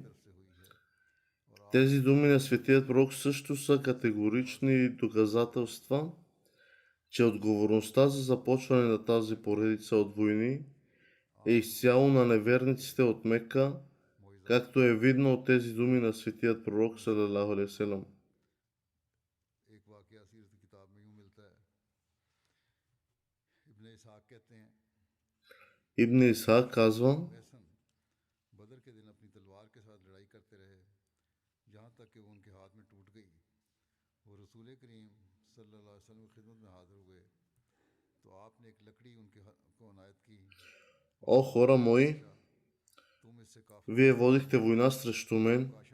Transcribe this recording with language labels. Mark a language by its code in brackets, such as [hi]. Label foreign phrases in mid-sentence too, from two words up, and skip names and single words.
[bg] Тези думи на светият пророк също са категорични доказателства, че отговорността за започване на тази поредица от войни е изцяло на неверниците от Мека, както е видно от тези думи на светият пророк [ar] صلى الله عليه وسلم. [bg] Ибн Исхак казва: о хора мои, вие водихте война срещу мен.